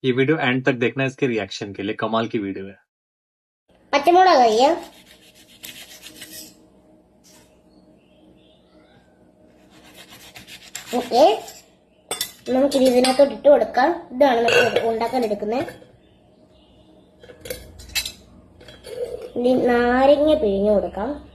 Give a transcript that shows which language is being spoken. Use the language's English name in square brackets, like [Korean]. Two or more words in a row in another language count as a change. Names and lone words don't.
[Hindi] ये वीडियो एंड तक देखना इसके रिएक्शन के लिए, कमाल की वीडियो है। [Malayalam] പച്ചമുളക് കഴിയാ ഓക്കെ നമുക്കിത് ഇതിനകത്തോട്ട് ഇട്ട് കൊടുക്കാം. ഇതാണ് നമ്മൾ ഉണ്ടാക്കാൻ എടുക്കുന്നത്. ഇനി നാരങ്ങ പിഴിഞ്ഞു കൊടുക്കാം.